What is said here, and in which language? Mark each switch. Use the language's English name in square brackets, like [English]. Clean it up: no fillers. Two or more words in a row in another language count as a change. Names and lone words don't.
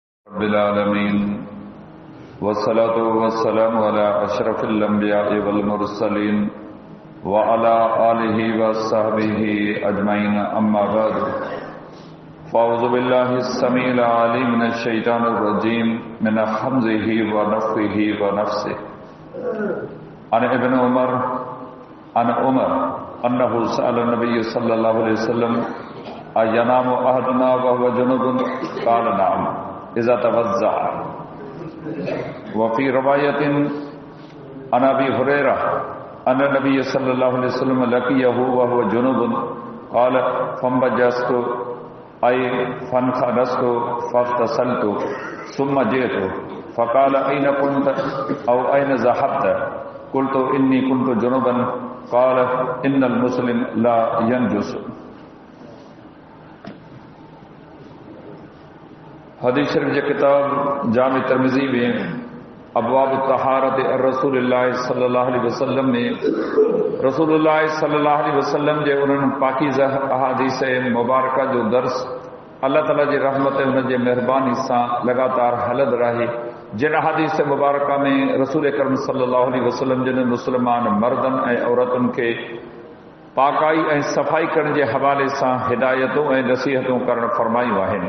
[Arabic] رب العالمين والصلاة والسلام على أشرف الأنبياء والمرسلين وعلى آله وصحبه أجمعين أما بعد فأعوذ بالله السميع العليم من الشيطان الرجيم من همزه ونفخه ونفسه عن ابن عمر أنه سأل النبي صلى الله عليه وسلم أينام أحدنا وهو جنب قال نعم إذا توضأ وفي رواية عن أبي هريرة أن النبي صلى الله عليه وسلم لقيه وهو جنب قال فانبجست أي فانخنست فاغتسلت ثم جئت فقال أين كنت أو أين ذهبت قلت إني كنت جنبا قال إن المسلم لا ينجس. [Sindhi] हदीस शरीफ जी किताब जाम तिरमिज़ी में अबवाब तहारत रसूलुल्लाह [Arabic] صلى الله عليه وسلم [Sindhi] में रसूलुल्लाह [Arabic] صلى الله عليه وسلم [Sindhi] जे उन्हनि पाकीज़ा अहादीस मुबारका जो दर्स अल्लाह ताला जी रहमत उन जे मेहरबानी सां लगातार हलंदो रहे। जिन अहादीस मुबारका में रसूल करम [Arabic] صلى الله عليه وسلم [Sindhi] जिन मुस्लमान मर्दन ऐं औरतुनि खे पाकाई ऐं सफ़ाई करण जे हवाले सां हिदायतूं ऐं नसीहतूं करण फरमायूं आहिनि।